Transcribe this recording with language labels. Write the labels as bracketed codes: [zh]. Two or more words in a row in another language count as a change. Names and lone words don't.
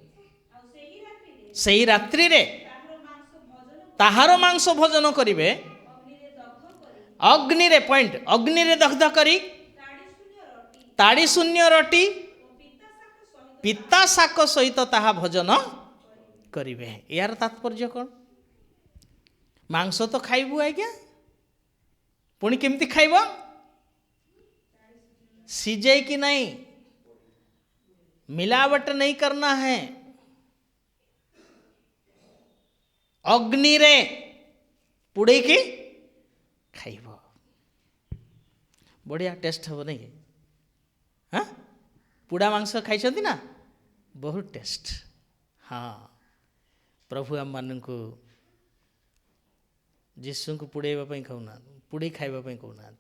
[or] ସେହି ରାତ୍ରିରେ ତାହାର ମାଂସ ଭୋଜନ କରିବେ ଅଗ୍ନିରେ ଦଗ୍ଧ କରି ତାଡ଼ି ଶୂନ୍ୟ ରୁଟି ପିତା ଶାକ ସହିତ ତାହା ଭୋଜନ କରିବେ। ଏହାର ତାତ୍ପର୍ଯ୍ୟ କ'ଣ? ମାଂସ ତ ଖାଇବୁ ଆଜ୍ଞା, ପୁଣି କେମିତି ଖାଇବ? [hi] ସିଝେଇକି नहीं, मिलावट नहीं करना है, [or] ଅଗ୍ନିରେ ପୁଡ଼େଇକି ଖାଇବ। ବଢ଼ିଆ ଟେଷ୍ଟ ହେବ ନାଇଁ? ହଁ, ପୁଡ଼ା ମାଂସ ଖାଇଛନ୍ତି ନା? ବହୁତ ଟେଷ୍ଟ। ହଁ, ପ୍ରଭୁ ଆମମାନଙ୍କୁ ଯୀଶୁଙ୍କୁ ପୁଡ଼େଇବା ପାଇଁ କହୁନାହାନ୍ତି, ପୁଡ଼େଇ ଖାଇବା ପାଇଁ କହୁନାହାନ୍ତି।